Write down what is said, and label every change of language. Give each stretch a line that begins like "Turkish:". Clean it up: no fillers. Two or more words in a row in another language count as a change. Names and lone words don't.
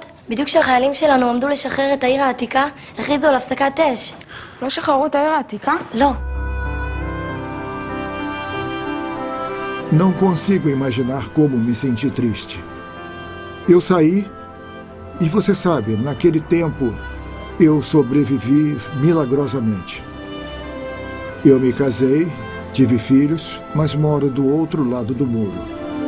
Hebrew: בדיוק כשהחיילים שלנו עמדו לשחרר את העיר העתיקה, הכריזו על הפסקת אש. לא שחררו את העיר העתיקה? לא.
Portuguese: Não consigo imaginar como me senti triste. Eu saí e você sabe, naquele tempo eu sobrevivi milagrosamente. Eu me casei, tive filhos, mas moro do outro lado do muro.